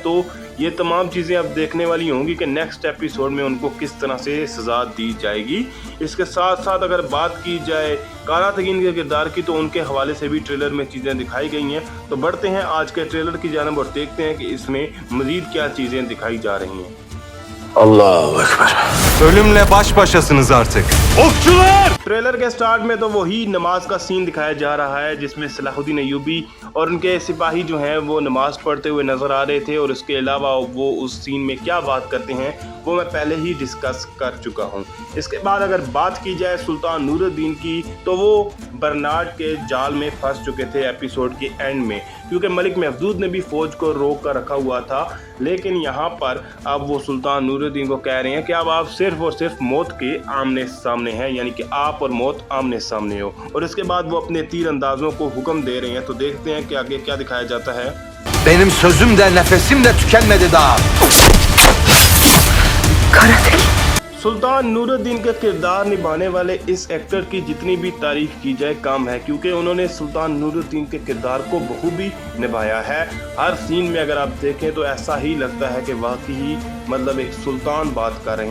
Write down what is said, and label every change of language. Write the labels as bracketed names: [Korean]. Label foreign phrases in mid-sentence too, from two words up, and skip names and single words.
[Urdu] تو یہ تمام چیزیں اب دیکھنے والی ہوں گی کہ [English] next episode [Urdu] میں ان کو کس طرح سے سزا دی جائے گی. اس کے ساتھ ساتھ اگر بات کی جائے قرہ تگین کے کردار کی تو ان کے حوالے سے بھی ٹریلر میں چیزیں دکھائی گئی ہیں. تو بڑھتے ہیں آج کے ٹریلر کی جانب اور دیکھتے ہیں کہ اس میں مزید کیا چیزیں دکھائی جا رہی ہیں. [Turkish] Allahu Ekber. Ölümle baş başasınız artık. Okçular! [Urdu] ٹریلر کے اسٹارٹ میں تو وہی نماز کا سین دکھایا جا رہا ہے جس میں صلاح الدین ایوبی اور ان کے سپاہی جو ہیں وہ نماز پڑھتے ہوئے نظر آ رہے تھے اور اس کے علاوہ وہ اس سین میں کیا بات کرتے ہیں وہ میں پہلے ہی ڈسکس کر چکا ہوں. اس کے بعد اگر بات کی جائے سلطان نورالدین کی تو وہ برنارڈ کے جال میں پھنس چکے تھے ایپی سوڈ کے اینڈ میں، کیونکہ ملک محمود نے بھی فوج کو روک کر رکھا ہوا تھا. لیکن یہاں پر اب وہ سلطان نورالدین کو کہہ رہے ہیں کہ اب آپ صرف اور صرف موت کے آمنے سامنے ہیں، یعنی کہ آپ اور موت آمنے سامنے ہو. اور اس کے بعد وہ اپنے تیر اندازوں کو حکم دے رہے ہیں۔ تو دیکھتے ہیں کہ آگے کیا دکھایا جاتا ہے. [Turkish] Benim sözüm de nefesim de tükenmedi daha. [Urdu] سلطان نورالدین کا کردار نبھانے والے اس ایکٹر کی جتنی بھی تعریف کی جائے کم ہے، کیونکہ انہوں نے سلطان نورالدین کے کردار کو بخوبی نبھایا ہے. ہر سین میں اگر آپ دیکھیں تو ایسا ہی لگتا ہے کہ واقعی مطلب ایک سلطان بات کر رہے ہیں.